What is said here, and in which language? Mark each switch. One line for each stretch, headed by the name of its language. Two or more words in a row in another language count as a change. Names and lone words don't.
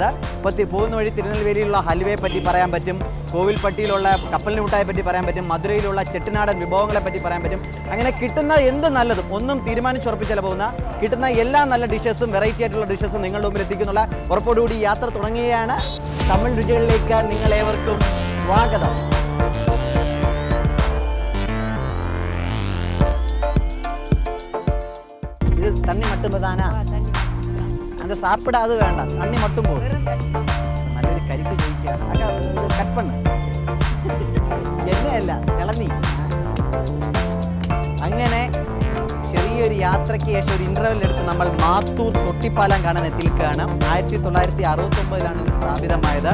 Malayalam: അപ്പോൾ പോകുന്ന വഴി തിരുനെൽവേലിയിലുള്ള ഹൽവയെ പറ്റി പറയാൻ പറ്റും, കോവിൽപ്പട്ടിയിലുള്ള കപ്പലിന് മുട്ടായെ പറ്റി പറയാൻ പറ്റും, മധുരയിലുള്ള ചെട്ടിനാടൻ വിഭവങ്ങളെ പറ്റി പറയാൻ പറ്റും. അങ്ങനെ കിട്ടുന്ന എന്ത് നല്ലതും ഒന്നും തീരുമാനിച്ചുറപ്പിച്ചല്ല പോകുന്ന, കിട്ടുന്ന എല്ലാ നല്ല ഡിഷസും, വെറൈറ്റി ആയിട്ടുള്ള ഡിഷസും നിങ്ങളുടെ മുമ്പിൽ എത്തിക്കുന്നുള്ള ഉറപ്പോടുകൂടി യാത്ര തുടങ്ങുകയാണ്. തമിഴ് രുചികളിലേക്ക് നിങ്ങളേവർക്കും സ്വാഗതം.
Tamil: இது தண்ணி மட்டும்தானா? அந்த சாப்பிடாது வேண்டாம், தண்ணி மட்டும் போதும்.
Malayalam: നല്ലൊരു കരിക്ക് ചോദിക്കുകയാണ്. അതൊക്കെ കട്ട് പണ്ണ്, എണ്ണയല്ല ഇളനീ. അങ്ങനെ ചെറിയൊരു യാത്രയ്ക്ക് ശേഷം ഒരു ഇൻ്റർവെൽ എടുത്ത് നമ്മൾ മാത്തൂർ തൊട്ടിപ്പാലം കാണാൻ എത്തിയിരിക്കുകയാണ്. 1969 ഇത് സ്ഥാപിതമായത്.